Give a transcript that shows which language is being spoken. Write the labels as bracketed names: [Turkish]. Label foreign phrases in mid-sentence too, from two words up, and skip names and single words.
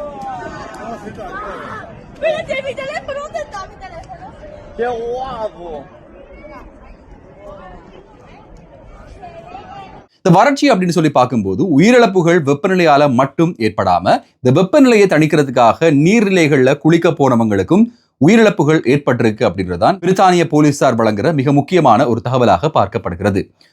[Spanish] Espérate, mi teléfono, ¿dónde está mi teléfono? ¡Qué guapo! [Tamil] இந்த வறட்சி அப்படின்னு சொல்லி பார்க்கும்போது உயிரிழப்புகள் வெப்பநிலையால மட்டும் ஏற்படாம இந்த வெப்பநிலையை தணிக்கிறதுக்காக நீர்நிலைகள்ல குளிக்க போனவங்களுக்கும் உயிரிழப்புகள் ஏற்பட்டிருக்கு அப்படின்றதான் பிரித்தானிய போலீசார் வழங்குற மிக முக்கியமான ஒரு தகவலாக பார்க்கப்படுகிறது.